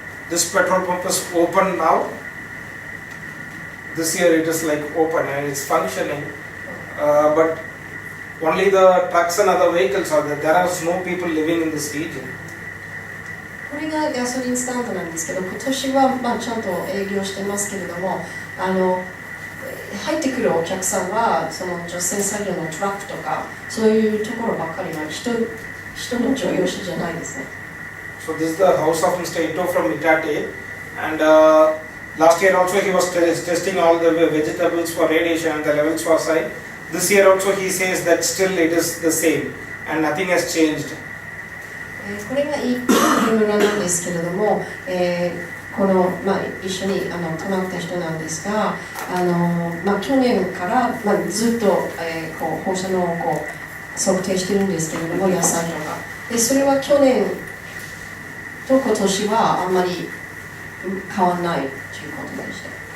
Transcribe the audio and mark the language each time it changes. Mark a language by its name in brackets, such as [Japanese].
[English] This petrol pump is open now. This year it is open and it's functioning, but only the trucks and other vehicles are there. There are no people living in this region. [Japanese] これがガソリンスタンドなんですけど、今年はちゃんと営業してますけれども、入ってくるお客さんはその除染作業のトラックとかそういうところばっかりの人の乗用車じゃないですね。 [English] So this is the house of Mr. Ito from Itate, and last year also he was testing all the vegetables for radiation and the levels was high. This year also he says that still it is the same and nothing has changed. [Japanese] これがいい村なんですけれども、この一緒に泊まった人なんですが、去年からずっとこう放射能をこう測定してるんですけれども、野菜とかで、それは去年と今年はあんまり変わらないということでした。